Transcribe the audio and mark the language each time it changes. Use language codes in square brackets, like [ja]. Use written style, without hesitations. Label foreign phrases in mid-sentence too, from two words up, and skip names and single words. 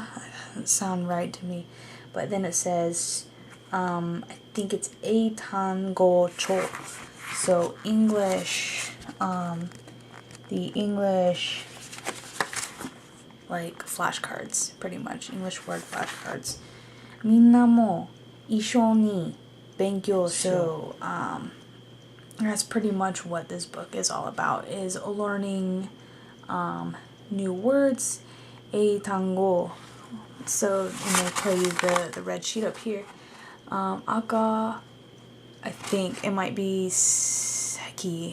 [en] That doesn't sound right to me. But then it says, I think it's a [ja] 単語帳. [en] So English, the English, like flashcards, pretty much. English word flashcards. [ja] みんなも一緒に勉強しよう. [en] So, that's pretty much what this book is all about, is learning new words, a tango. So, and they tell you the red sheet up here. Aka, I think it might be seki.